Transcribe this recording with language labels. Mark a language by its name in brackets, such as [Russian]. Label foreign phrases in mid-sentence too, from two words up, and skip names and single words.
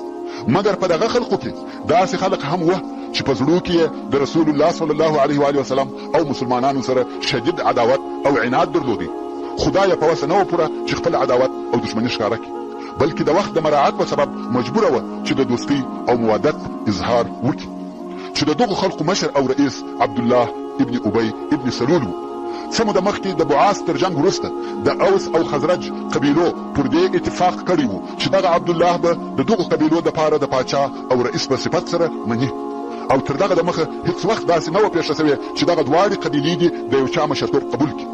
[Pashto] مګر په دغه خلقو کې داسې خلق هم وه چې په زړو کې د رسول الله [Arabic] صلی الله علیه و آله وسلم [Pashto] او مسلمانانو سره شدید عداوت او عناد درلودی. خدای په وسه نه و پوره چې خپل عداوت او دشمني ښکاره کړي، بلکې د وخت د مراعات په سبب مجبوره وه چې د دوستۍ او موادت اظهار وکړي. چې د دغو خلقو مشر او رئیس عبدالله ابن ابی ابن سلول و. څه موده مخکې د بعاث تر جنګ وروسته د اوس او خزرج قبیلو پر دې اتفاق کړی و چې دغه عبدالله به د دغو قبیلو دپاره د پاچا او رئیس په صفت سره مني، او تر دغه د مخه هیڅ وخت داسې نه وه پیښه سوې چې دغه دواړې قبیلې دي د یو چا مشرتوب قبول کړي.